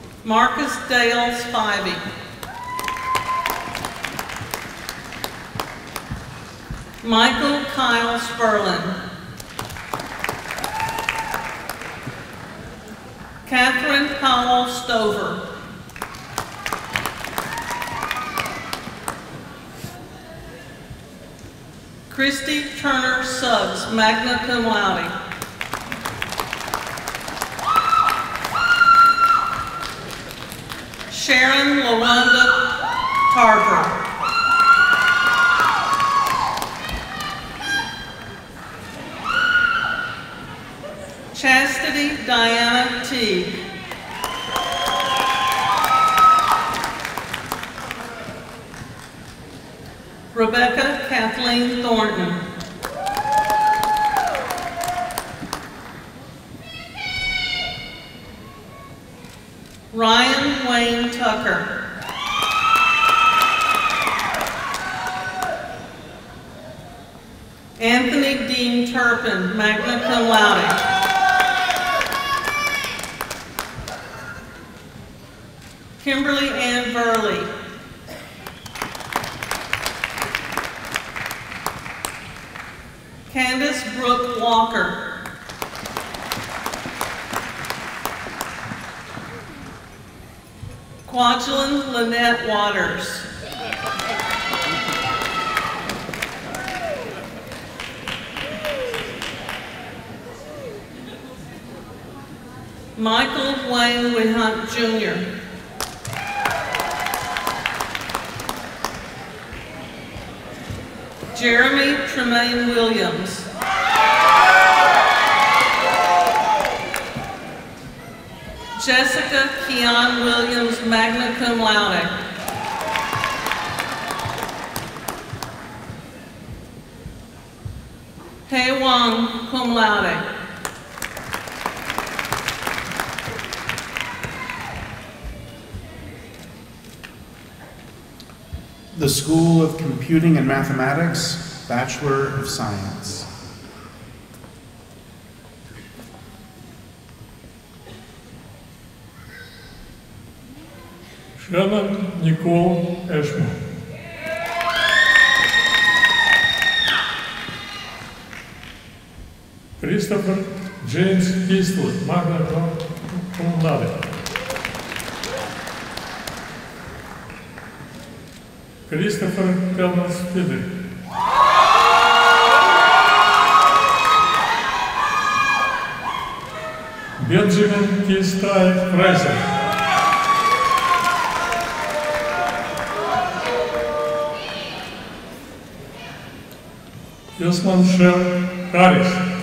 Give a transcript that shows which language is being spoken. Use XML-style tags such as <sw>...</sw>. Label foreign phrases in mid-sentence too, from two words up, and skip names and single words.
<en>Marcus Dale Spivey. Michael Kyle Sperlin. Catherine Powell Stover. Christy Turner Suggs,</en> <la>magna cum laude.</la> <en>Sharon LaWanda Tarver. Chastity Diana Teague. Rebecca Kathleen Thornton. Ryan Wayne Tucker. Anthony Dean Turpin,</en> <la>magna cum laude.</la> <en>Kimberly Ann Burley. Candace Brooke Walker. Kwajalein Lynette Waters. Michael Wayne Wehunt Jr. Jeremy Tremaine Williams. Jessica Keon Williams,</en> <la>magna cum laude.</la> <en>Hei Wang,</en> <la>cum laude.</la> <en>The School of Computing and Mathematics, Bachelor of Science. Shannon Nicole Ashman. Christopher James Eastwood,</en> <la>magna cum laude.</la> <en>Christopher Thomas Philip. Benjamin T. Style Fraser. Yusman Shell Harris.</en>